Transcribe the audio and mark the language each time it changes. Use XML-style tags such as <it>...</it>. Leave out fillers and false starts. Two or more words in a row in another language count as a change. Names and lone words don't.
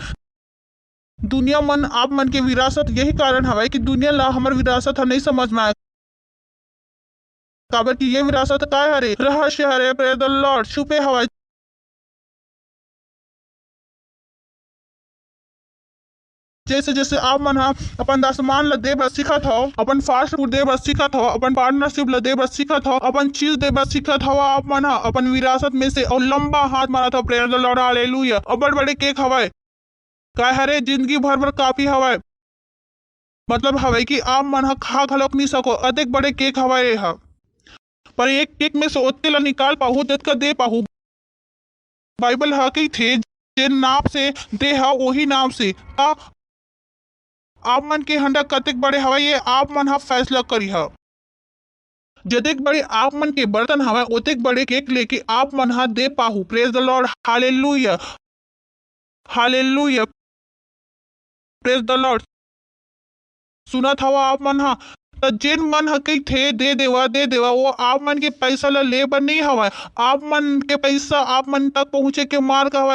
<hne>दुनिया मन आप मन के विरासत यही कारण हवे कि दुनिया ला हमर विरासत ह नहीं समझ में आए। काबर कि ये विरासत काय हरे? रहस्य हरे।</hne> <en>Praise the Lord.</en> <hne>छुपे हवे। जैसे जैसे आप मन ह अपन दासमान ला दे बर सीखत हो, अपन</hne> <en>fast food</en> <hne>दे बर सीखत हो, अपन पार्टनरशिप ला दे बर सीखत हो, अपन चीज दे बर सीखत हो, आप मन ह अपन विरासत में से और लंबा हाथ मारत हो।</hne> <en>Praise the Lord,</en> <hne>हालेलुया। और बड़ बड़े केक हवे काय हरे? जिंदगी भर बर काफी हवे। मतलब हवे कि आप मन ह खा घलोक नहीं सको, अधिक बड़े केक हवे ये ह। पर एक केक में से ओत्ते ला निकाल पाहू जतका दे पाहू। बाइबल ह कहिथे जेन नाप से दे ह वही नाप से। आप मन के हंडा कतेक बड़े हवे ये आप मन ह फैसला करी ह। जतेक बड़े आप मन के बर्तन हवे ओतेक बड़े केक लेके आप मन ह दे पाहू।</hne> <en>Praise the Lord,</en> <hne>हालेलुया। हालेलुया।</hne> <en>Praise the Lord.</en> <hne>सुनत हवा आप मन ह? त जेन मन ह कहिथे दे देवा वो आप मन के पैसा ला ले बर नहीं हवय। आप मन के पैसा आप मन तक पहुंचे के मार्ग हवय।</hne>